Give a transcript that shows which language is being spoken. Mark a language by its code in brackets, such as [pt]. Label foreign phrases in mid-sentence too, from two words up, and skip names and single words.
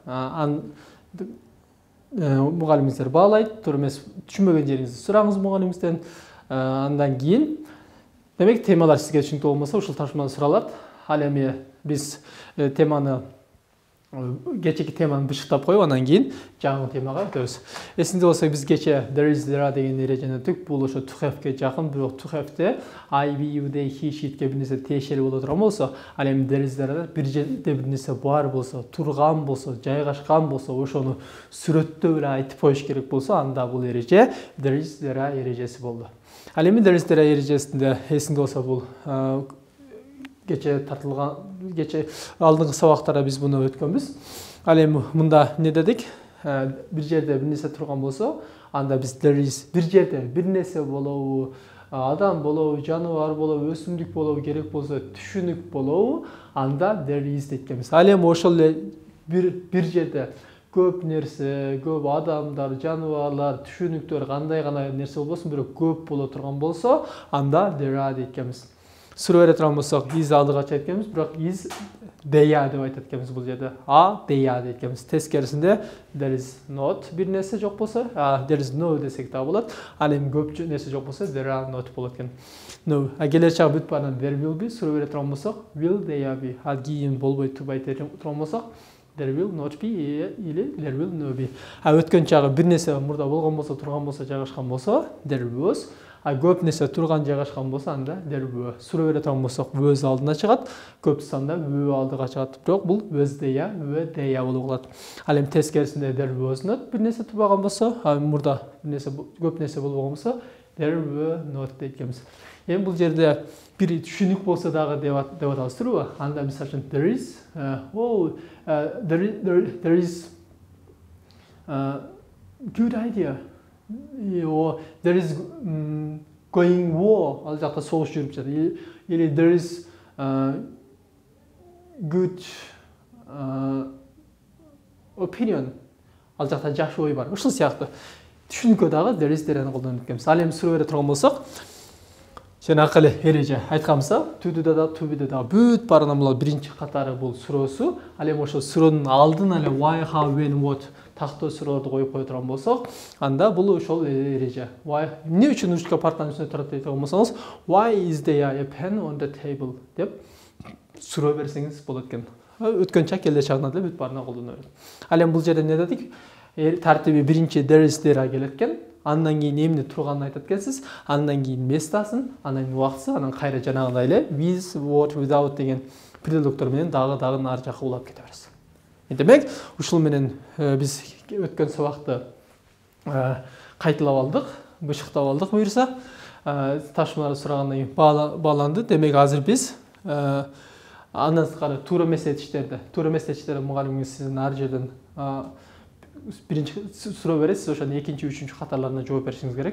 [ky] Мугалимиңиздер баалайт, туура эмес түшүнбөгөн жериңизди сураңыз мугалимиңизден. Андан кийин демек темалар сизге түшүнүктүү болмосо ушул ташманы суралат. Ал эми биз теманы кечеки теманы бышыктап коюп, андан кийин жаңы темага өтөбүз. Эсиңизде болсо биз кече [en] there is there [ky] деген эрежени өттүк. Бул ошо [en] to have-ке [ky] жакын, бирок [en] to have-те I, we, you, they, he, [ky] she-ке бир нерсе тиешелүү боло турган болсо, ал эми [en] there is there [ky] бир жерде бир нерсе бар болсо, турган болсо, жайгашкан болсо, ошону сүрөттөп эле айтып коюш керек болсо, анда бул эреже [en] there is there [ky] эрежеси болду. Ал эми [en] there is there [ky] эрежесинде эсиңде болсо бул кече алдыңкы сабактарда биз буну өткөнбүз. Ал эми мында эмне дедик? Бир жерде бир нерсе турган болсо, анда биз [en] there is [ky] бир жерде бир нерсе болобу, адам болобу, жаныбар болобу, өсүмдүк болобу керек болсо, түшүнүк болобу, анда [en] there is [ky] дейткенбиз. Ал эми ошол эле бир жерде көп нерсе, көп адамдар, жаныбарлар, түшүнүктөр, кандай гана нерсе болбосун, бирок көп боло турган болсо, анда [en] there are [ky] дейткенбиз. Суроо бере турган болсок, is алдыгача айткенбиз, бирок [en] is they are [ky] деп айтат экенбиз бул жерде. [en] They are [ky] дейткенбиз. Тескерисинде [en] there is not [ky] бир нерсе жок болсо, [en] there is no [ky] десек да болот. Ал эми көп нерсе жок болсо [en] there are not [ky] болот экен. No, келер чагы бүт баарынан [en] there will be [ky] суроо бере турган болсок, [en] will they be. [ky] Ал кийин болбой турбай турган болсок, [en] there will not be или there will no be. [ky] Өткөн чагы бир нерсе мурда болгон болсо, турган болсо, жайгашкан болсо, [en] there was. [ky] Көп нерсе турган жайгашкан болсо, анда [en] there were. [ky] Суроо бере турган болсок, was алдына чыгат, көп санда were алдыга чыгат. Бирок бул [en] was there, were there [ky] болуп калат. Ал эми тескерисинде [en] there was not [ky] бир нерсе турбаган болсо, мурда бир нерсе көп нерсе болбогон болсо, [en] there were not deyткенбиз. [ky] Эми бул жерде бир түшүнүк болсо дагы деп атабыз туурабы? Анда мисалы үчүн [en] there is there is good idea. There is going war. [ky] Ал жакта согуш жүрүп жатат. [en] Или there is good opinion. [ky] Ал жакта жакшы ой бар. Ушул сыяктуу түшүнүккө дагы [en] there is [ky] дерени колдонуп кеткенбиз. Ал эми суроо бере турган болсок, жанакы эле эреже айтканбызда, тудуда да, тубиде да бүт баарына мына биринчи катары бул суроосу. Ал эми ошо суроонун алдын эле [en] why, how, when, what [ky] тактоо суроолорду коюп кое турган болсок, анда бул ошол эреже. Why эмне үчүн ручка партанын үстүнө турат дейт болсоңуз, [en] why is there a pen on the table [ky] деп суроо берсеңиз болот экен. Өткөн чак келе чагына деле бүт баарына колдоно берет. Ал эми бул жерде эмне дедик? Тартиби биринчи [en] there is there [ky] келет экен. Андан кийин эмне турганын айтат экенсиз, андан кийин местасын, андан кийин убактысы, анан кайра жанагындай эле [en] with, what, without [ky] деген предлогдор менен дагы ар жакка улап кете бересиз. Демек, ушул менен биз өткөн сабакты кайталап алдык, бышыктап алдык буюрса, ташмаларды сурагандан кийин бааланды. Демек, азыр биз андан сырткары туура эмес этиштерди мугалимиңиз сиздин ар жерден биринчи суроо берет, сиз ошонун экинчи, үчүнчү катарларына жооп беришиңиз керек.